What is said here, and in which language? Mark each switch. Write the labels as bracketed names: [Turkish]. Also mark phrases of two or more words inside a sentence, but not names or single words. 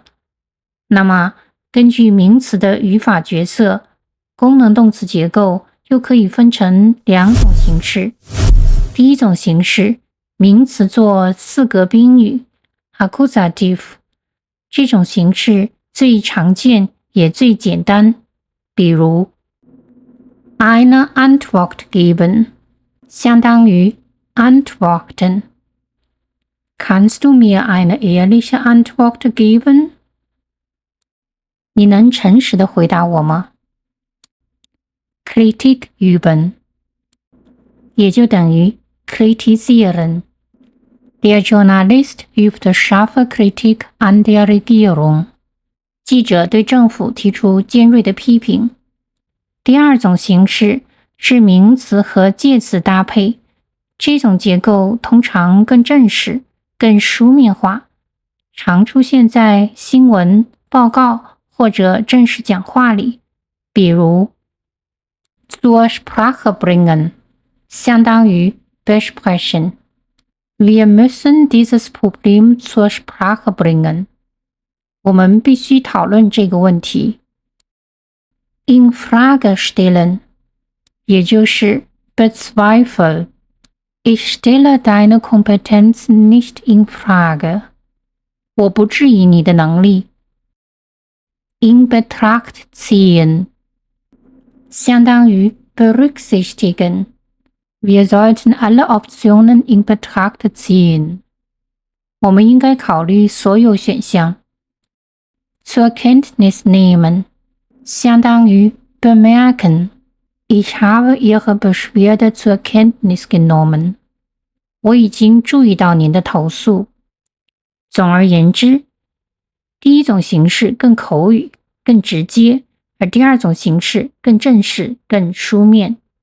[Chinese] 那么根据名词的语法角色，功能动词结构又可以分成两种形式。第一种形式，名词做四格宾语 Accusative， 这种形式最常见也最简单，比如 [German] eine Antwort geben [Chinese] 相当于 antworten。 [German] Kannst du mir eine ehrliche Antwort geben？ [Chinese] 你能诚实的回答我吗？ [German] Kritik üben [Chinese] 也就等于 [German] kritisieren。 Der Journalist übt scharfe Kritik an der Regierung。 [Chinese] 记者对政府提出尖锐的批评。第二种形式是名词和介词搭配，这种结构通常更正式、更书面化，常出现在新闻、报告或者正式讲话里，比如 [German] zur Sprache bringen [Chinese] 相当于 besprechen。 [German] Wir müssen dieses Problem zur Sprache bringen。 [Chinese] 我们必须讨论这个问题。 [German] In Frage stellen [Chinese] 也就是 [German] bezweifel。 Ich stelle deine Kompetenz nicht in Frage。 [Chinese] 我不质疑你的能力。 [German] In Betracht ziehen [Chinese] 相当于 berücksichtigen。 [German] Wir sollten alle Optionen in Betracht ziehen。 [Chinese] 我们应该考虑所有选项。 [German] Zur Kenntnis nehmen [Chinese] 相当于 bemerken。 [German] Ich habe Ihre Beschwerde zur Kenntnis genommen。 [Chinese] 我已经注意到您的投诉。总而言之，第一种形式更口语、更直接，而第二种形式更正式、更书面。